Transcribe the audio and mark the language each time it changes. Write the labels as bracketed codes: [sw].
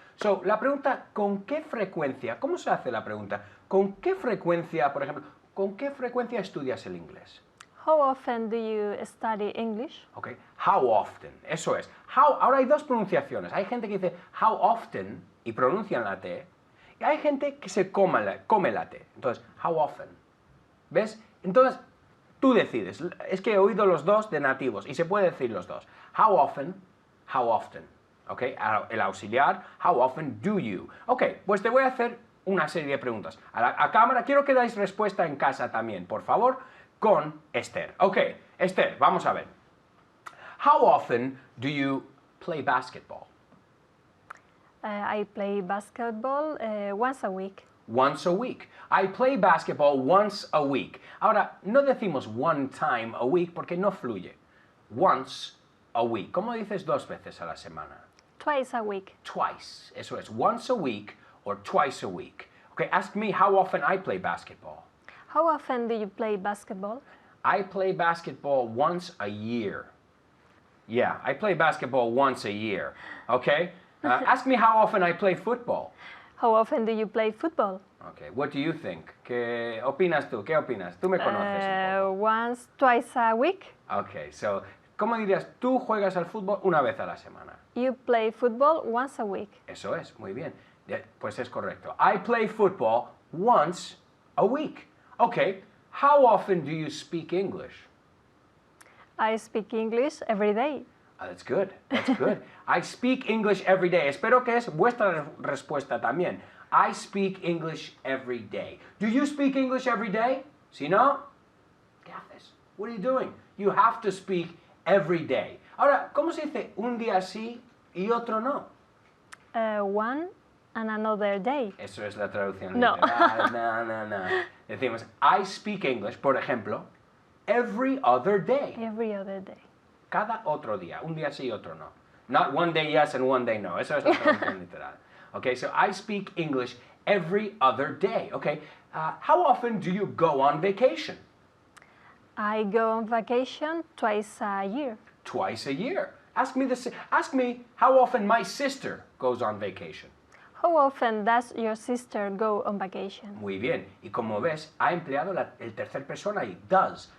[es] So, la pregunta, ¿con qué frecuencia? ¿Cómo se hace la pregunta? ¿Con qué frecuencia, por ejemplo, con qué frecuencia estudias el inglés? [en] How often do you study English? Okay. How often, [es] eso es. Ahora hay 2 pronunciaciones. Hay gente que dice [en] how often [es] y pronuncian la T, y hay gente que se come la T. Entonces, how often. ¿Ves? Entonces, tú decides. Es que he oído los 2 de nativos y se puede decir los 2. [en] How often, how often. ¿Ok? [es] El auxiliar, [en] how often do you. [es] Ok, pues te voy a hacer una serie de preguntas. A cámara, quiero que dais respuesta en casa también, por favor, con Esther. Ok, Esther, vamos a ver. [en] How often do you play basketball? I play basketball once a week. Once a week. I play basketball once a week. [es] Ahora, no decimos [en] one time a week [es] porque no fluye. [en] Once a week. [es] ¿Cómo dices dos veces a la semana? [en] Twice a week. [es] Twice. Eso es. [en] Once a week or twice a week. Okay, ask me how often I play basketball. How often do you play basketball? I play basketball once a year. Yeah, I play basketball once a year. Okay? Ask me how often I play football. How often do you play football? Okay, what do you think? [es] ¿Qué opinas tú? ¿Qué opinas? Tú me conoces un poco. [en] Once, twice a week. Okay, so, [es] ¿cómo dirías? Tú juegas al fútbol una vez a la semana. [en] You play football once a week. [es] Eso es, muy bien. Pues es correcto. [en] I play football once a week. Okay, how often do you speak English? I speak English every day. That's good, that's good. I speak English every day. [es] Espero que es vuestra respuesta también. [en] I speak English every day. Do you speak English every day? [es] Si no, ¿qué haces? [en] What are you doing? You have to speak every day. [es] Ahora, ¿cómo se dice un día sí y otro no? [en] One and another day. [es] Eso es la traducción No. literal. No. Decimos, [en] I speak English, [es] por ejemplo, [en] every other day. Every other day. [es] Cada otro día. Un día sí y otro no. [en] Not one day yes and one day no. [es] Eso es la traducción literal. [en] Okay, so I speak English every other day. Okay, how often do you go on vacation? I go on vacation twice a year. Twice a year. Ask me how often my sister goes on vacation. How often does your sister go on vacation? [es] Muy bien. Y como ves, ha empleado el tercer persona y does.